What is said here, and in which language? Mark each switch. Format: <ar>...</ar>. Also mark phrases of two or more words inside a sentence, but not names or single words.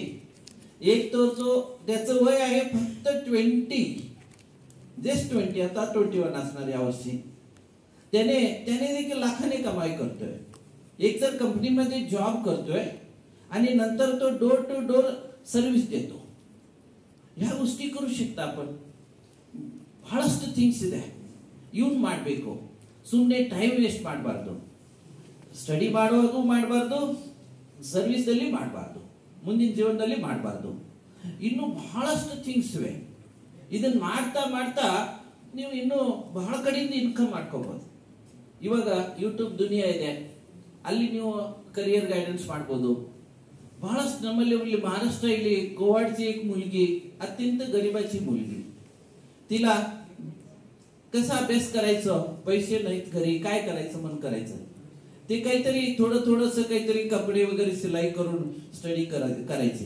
<mr>एक तो जो त्याचं वय आहे फक्त 20, जस्ट 20, आता 21 असणार यावर्षी. त्याने देखील लाखांनी कमाई करतोय. एक तर कंपनीमध्ये जॉब करतोय आणि नंतर तो</mr> <en>door to door service</en> <mr>देतो. ह्या गोष्टी करू शकता आपण.</mr> <kn>ಬಹಳಷ್ಟು ಥಿಂಗ್ಸ್ ಇದೆ. ಇವನ್ ಮಾಡಬೇಕು. ಸುಮ್ಮನೆ</kn> <en>time waste</en> <kn>ಮಾಡಬಾರ್ದು. ಸ್ಟಡಿ ಮಾಡುವಾಗೂ ಮಾಡಬಾರ್ದು, ಸರ್ವಿಸ್ ದಲ್ಲಿ ಮಾಡಬಾರ್ದು, ಮುಂದಿನ ಜೀವನದಲ್ಲಿ ಮಾಡಬಾರ್ದು. ಇನ್ನು ಬಹಳಷ್ಟು ಥಿಂಗ್ಸ್ ಇವೆ. ಇದನ್ನ ಮಾಡ್ತಾ ಮಾಡ್ತಾ ನೀವು ಇನ್ನು ಬಹಳ ಕಡೆಯಿಂದ ಇನ್ಕಮ್ ಮಾಡ್ಕೋಬಹುದು. ಇವಾಗ ಯೂಟ್ಯೂಬ್ ದುನಿಯಾ ಇದೆ, ಅಲ್ಲಿ ನೀವು</kn> <en>career guidance</en> <kn>ಮಾಡ್ಬೋದು.</kn> <mr>बहळच नम्रले म्हणले महाराष्ट्रातली गोवाडची एक मुलगी अत्यंत गरिबाची मुलगी, तिला कसा अभ्यास करायचं, पैसे नाहीत घरी, काय करायचं मन करायचं, ते काहीतरी थोडंसं काहीतरी कपडे वगैरे सिलाई करून स्टडी करायचे.</mr>